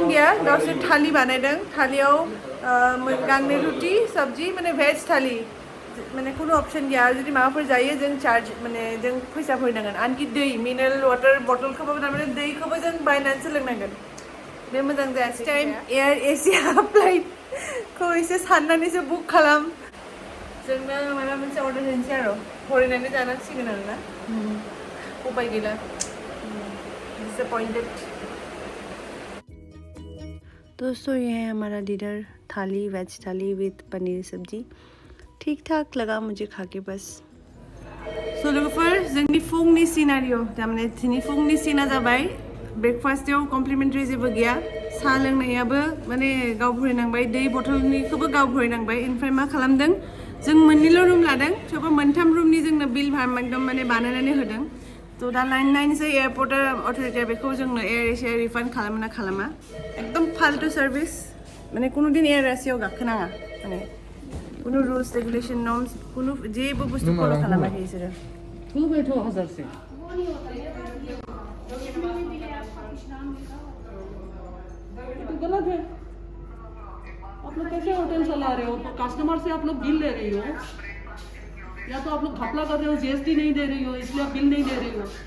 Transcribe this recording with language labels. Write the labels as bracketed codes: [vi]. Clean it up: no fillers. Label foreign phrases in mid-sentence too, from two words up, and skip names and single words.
[brx] गैया गावसोर थालि बानायदों थालियाव गांनै रुटि सब्जी माने भेज थालि माने कुनु अपसन गैया जुदि माबाफोर जायो जों चार्ज माने जों फैसा भरनांगोन आनकि दै [en] mineral water [brx] बटलखौबो माने दैखौबो जों बायनानैसो लोंनांगोन बे मोजां जायासै टाइम एयार एसिया फ्लाइटखौ एसे साननानैसो बुक खालाम जोंना माबा मोनसे अर्डार होनोसै आरो फरायनानै जानांसिगोन आरोना उपाय गैला डिसअपॉइंटेड। [hi] दोस्तों ये है हमारा डिनर थाली वेज थाली विद पनीर सब्जी ठीक ठाक लगा मुझे खा के बस। [brx] सो लोगोफोर जोंनि फुंनि सिनारिअ थारमाने दिनै फुंनि सिना जाबाय ब्रेकफास्टआव कमप्लिमेन्टारि जेबो गैया साहा लोंनायाबो माने गाव भरायनांबाय दै बथलनिखौबो गाव भरायनांबाय ओमफ्राय मा खालामदों जों मोननैल' रुम लादों थेवबो मोनथाम रुमनि जोंनो बिल एकदम माने बानायनानै होदों थ' दा नायनोसै एयारपर्ट अथ'रिटिया बेखौ जोंनो एयार एसिया रिफान्ड खालामो ना खालामा एकदम फाल्तु सार्भिस माने कुनु दिन एयार एसियाव गाखोनाङा माने कुनु [en] rules regulation norms [brx] कुनु जेबो बुस्थु फलो खालामाखै बिसोरो। [hi] क्यों बैठो 1000 से तो गलत है। आप लोग कैसे होटल चला रहे हो तो कस्टमर से आप लोग बिल ले रही हो या तो आप लोग घपला कर रहे हो जीएसटी नहीं दे रही हो इसलिए आप बिल नहीं दे रही हो।